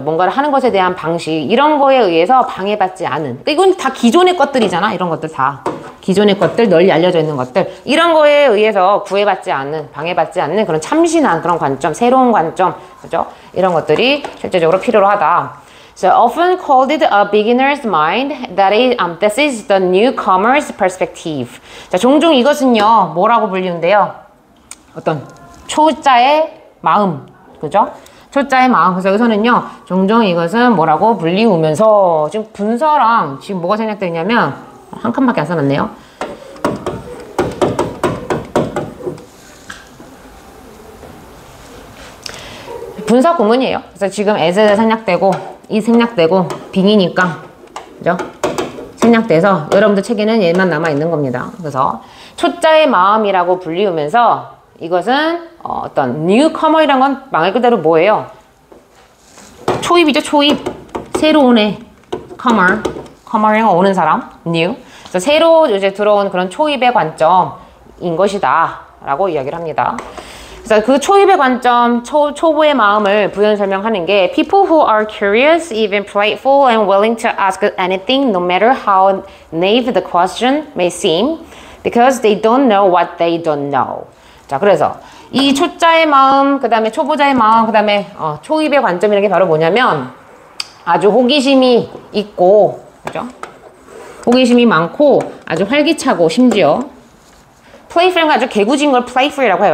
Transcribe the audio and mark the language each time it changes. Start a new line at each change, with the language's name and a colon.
Korean: 뭔가를 하는 것에 대한 방식, 이런 거에 의해서 방해받지 않은. 이건 다 기존의 것들이잖아. 이런 것들 다. 기존의 것들, 널리 알려져 있는 것들, 이런 거에 의해서 구애받지 않는, 방해받지 않는 그런 참신한 그런 관점, 새로운 관점, 그죠? 이런 것들이 실제적으로 필요로 하다.
English: So often called it a beginner's mind, this is the newcomer's perspective.
Korean: 자, 종종 이것은요, 뭐라고 불리는데요? 어떤 초자의 마음, 그죠? 초자의 마음. 그래서 여기서는요, 종종 이것은 뭐라고 불리우면서, 지금 분서랑 지금 뭐가 생략되어 있냐면, 한 칸밖에 안 써놨네요. 분사 구문이에요. 그래서 지금 as 생략되고, 이 생략되고, 빙이니까, 그죠? 생략돼서 여러분들 책에는 얘만 남아있는 겁니다. 그래서 초자의 마음이라고 불리우면서 이것은 어떤 newcomer이란 건 말 그대로 뭐예요? 초입이죠, 초입. 새로 오네. comer이란 건 오는 사람.
English: new.
Korean: 그래서 새로 이제 들어온 그런 초입의 관점인 것이다. 라고 이야기를 합니다. 그래서 그 초입의 관점, 초보의 마음을 부연 설명하는 게
English: people who are curious, even playful and willing to ask anything no matter how naive the question may seem because they don't know what they don't know.
Korean: 자, 그래서 이 초자의 마음, 그 다음에 초보자의 마음, 그 다음에 초입의 관점이라는 게 바로 뭐냐면 아주 호기심이 있고, 그죠? 호기심이 많고 아주 활기차고, 심지어 playful은 아주 개구진 걸 playful이라고 해요.